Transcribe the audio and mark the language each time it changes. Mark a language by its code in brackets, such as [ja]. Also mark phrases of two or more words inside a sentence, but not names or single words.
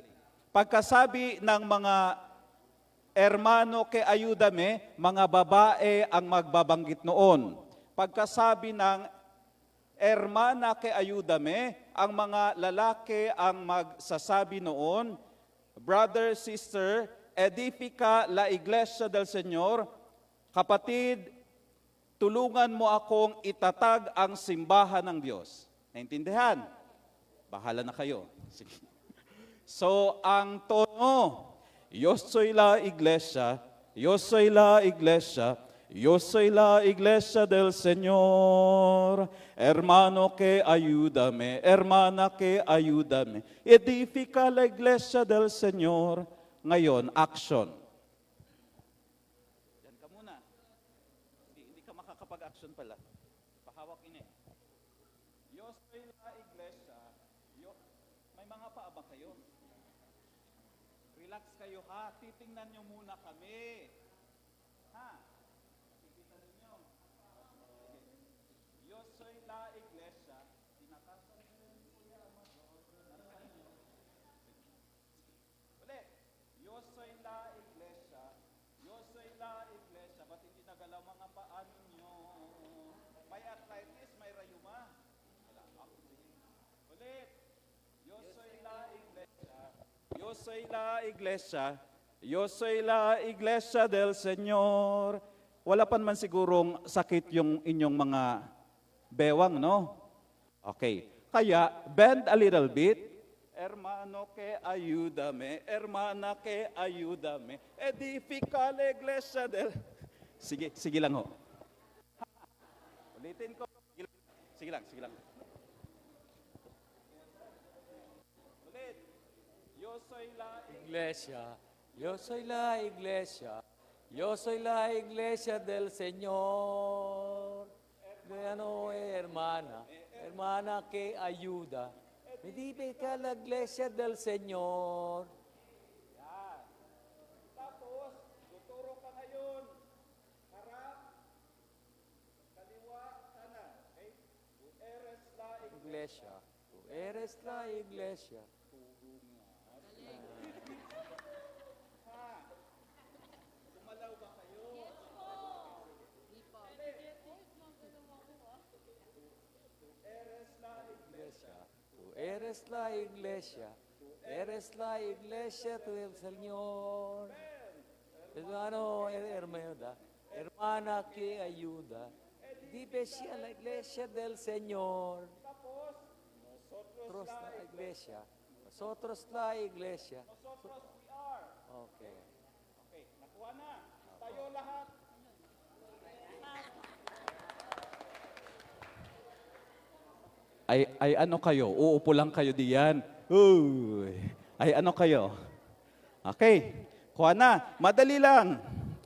[tl] Pagkasabi ng mga [es] hermano ke ayudame, [tl] mga babae ang magbabanggit noon. Pagkasabi ng [es] hermana ke ayudame, [tl] ang mga lalaki ang magsasabi noon, [en] brother, sister, [es] edifica la iglesia del Señor, [tl] kapatid, tulungan mo akong itatag ang simbahan ng Diyos. Naintindihan? Bahala na kayo. Sige. So, ang tono, [es] yo soy la iglesia, yo soy la iglesia, yo soy la iglesia del Señor. Hermano que ayúdame, hermana que ayúdame. Edifica la iglesia del Señor. [tl] Ngayon, action. Yan ka muna. Hindi ka makakapag-action pala. Pahawak ini. [es] Yo soy la iglesia. [tl] May mga paa ba kayo? Relax kayo, ha? Titingnan nyo muna kami. Ha? Titingnan nyo. [es] Yo soy la iglesia. [tl] Tinatasan nyo yung Kuya Amador. Ulit. [es] Yo soy la iglesia. Yo soy la iglesia. [tl] Ba't hindi nagalaw mga paa ninyo? May arthritis, may rayuma. Ulit. [es] Yo soy la iglesia. Yo soy la iglesia. Yo soy la iglesia del Señor. [tl] Wala pa man sigurong sakit yung inyong mga bewang, no? Okay. Kaya, [en] bend a little bit. [es] Hermano que ayúdame, hermana que ayúdame. Edifica la iglesia del... [tl] Sige lang ho. Ulitin ko. Sige lang. Ulit. [es] Yo soy la iglesia, yo soy la iglesia, yo soy la iglesia del Señor. Hermana, hermana que ayuda. Edifica la iglesia del Señor. [tl] Yan. Tapos, tuturo ka ngayon. Harap, kaliwa, kanan. Okay? [es] Tu eres la iglesia. Tú eres la iglesia. [tl] Dumalaw ba kayo? [es] Tú eres la iglesia. Eres la iglesia del Señor. Hermano, hermana que ayuda. Edifica la iglesia del Señor. [tl] Tapos, nosotros [es] Nosotros la iglesia. Nosotros la iglesia. [en] Nosotros we are. [tl] Okay. Okay, nakuha na. Tayo lahat. Ay ano kayo? Uupo lang kayo diyan. Uy. Ay ano kayo? Okay. Kuha na. Madali lang. Okay.